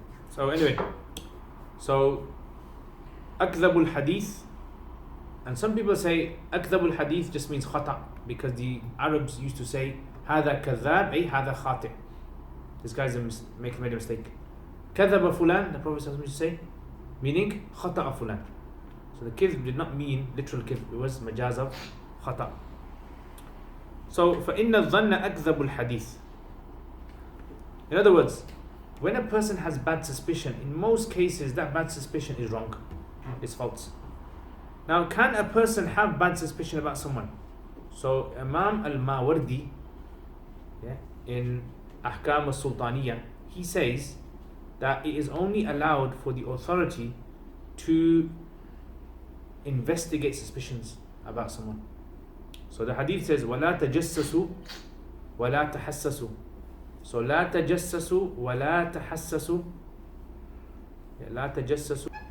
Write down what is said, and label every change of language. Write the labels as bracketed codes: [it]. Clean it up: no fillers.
[en] So anyway, so [ar] أكذب الحديث, [en] and some people say أكذب الحديث just means khata, because the Arabs used to say [ar] هذا كذاب أي هذا خاطئ. [en] This guy's made a mistake. [ar] كذب فلان, [en] the Prophet used to say, meaning [ar] خطأ فلان. [en] So the kidh did not mean literal kidh, it was majaz of khata. So [ar] فإن الظن أكذب الحديث. [en] In other words, when a person has bad suspicion, in most cases that bad suspicion is wrong, it's false. Now, can a person have bad suspicion about someone? So Imam al-Mawardi, in Ahkam al-Sultaniyya, he says that it is only allowed for the authority to investigate suspicions about someone. So the hadith says, [ar] وَلَا تَجَسَّسُوا وَلَا تَحَسَّسُوا. So لا تجسسوا ولا تحسسوا. لا تجسسوا